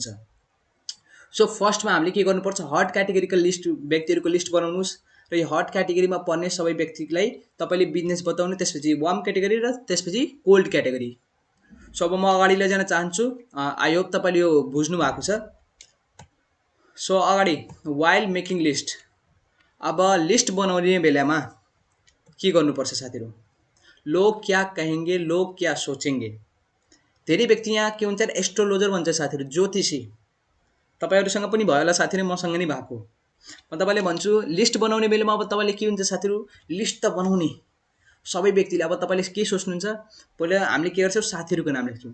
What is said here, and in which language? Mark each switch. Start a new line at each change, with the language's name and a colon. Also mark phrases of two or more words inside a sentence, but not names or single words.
Nepali: सो फर्स्टमा हामीले के गर्नुपर्छ,
English: hot categoryको
Nepali: लिस्ट, व्यक्तिहरूको लिस्ट बनाउनुहोस् र यो
English: hot categoryमा
Nepali: पर्ने सबै व्यक्तिलाई तपाईँले बिजनेस बताउनु, त्यसपछि
English: warm category
Nepali: र त्यसपछि
English: cold category.
Nepali: सो अब म अगाडि लैजान चाहन्छु,
English: I hope
Nepali: तपाईँले यो बुझ्नु भएको छ। सो अगाडि
English: while making list,
Nepali: अब लिस्ट बनाउने बेलामा के गर्नुपर्छ साथीहरू,
Hindi: लोग क्या कहेंगे, लोग क्या सोचेंगे।
Nepali: धेरै व्यक्ति यहाँ के हुन्छ, एस्ट्रोलोजर भन्छ साथीहरू, ज्योतिषी। तपाईँहरूसँग पनि भयो होला साथीहरू, मसँग नै भएको। म तपाईँले भन्छु लिस्ट बनाउने बेलामा अब तपाईँले के हुन्छ साथीहरू, लिस्ट त बनाउने सबै व्यक्तिले, अब तपाईँले के सोच्नुहुन्छ, पहिला हामीले के गर्छौँ, साथीहरूको नाम लेख्छौँ।